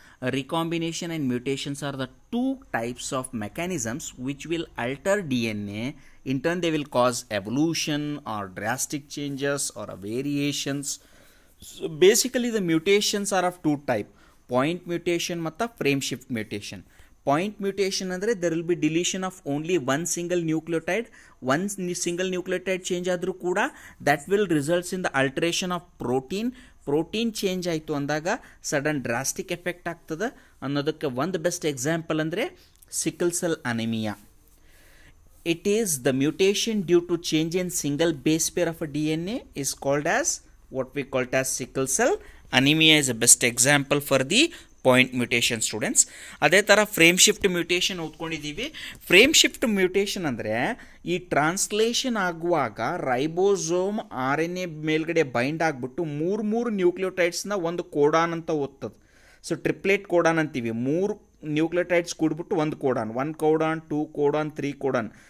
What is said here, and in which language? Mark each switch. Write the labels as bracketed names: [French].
[English] Recombination and mutations are the two types of mechanisms which will alter DNA. In turn, they will cause evolution or drastic changes or variations. So basically the mutations are of two type: point mutation ಮತ್ತು frame shift mutation. Point mutation ಅಂದರೆ there will be deletion of only one single nucleotide. [Kannada] One single nucleotide change ಆದರೂ ಕೂಡ [English] that will results in the alteration of protein [Kannada] change ಆಯಿತು ಅಂದಾಗ sudden drastic effect ಆಗ್ತದೆ ಅನ್ನೋದಕ್ಕೆ ಒಂದು best example ಅಂದರೆ sickle cell anaemia. [English] It is the mutation due to change in single base pair of a DNA is called as what we call as sickle cell anemia is a best example for the point mutation students. [Kannada] ಅದೇ ಥರ frame shift mutation ಓದ್ಕೊಂಡಿದ್ದೀವಿ. Frame shift mutation ಅಂದರೆ ಈ translation ಆಗುವಾಗ ribosome RNA ಮೇಲ್ಗಡೆ bind ಆಗಿಬಿಟ್ಟು ಮೂರು ನ್ಯೂಕ್ಲಿಯೋಟೈಡ್ಸ್ನ ಒಂದು codon ಅಂತ ಓದ್ತದೆ. ಸೊ ಟ್ರಿಪ್ಲೇಟ್ ಕೋಡಾನ್ ಅಂತೀವಿ. ಮೂರು ನ್ಯೂಕ್ಲಿಯೋಟೈಡ್ಸ್ ಕೂಡ್ಬಿಟ್ಟು ಒಂದು ಕೋಡಾನ್, 1 ಕೋಡಾನ್, 2 ಕೋಡಾನ್, 3 ಕೋಡಾನ್.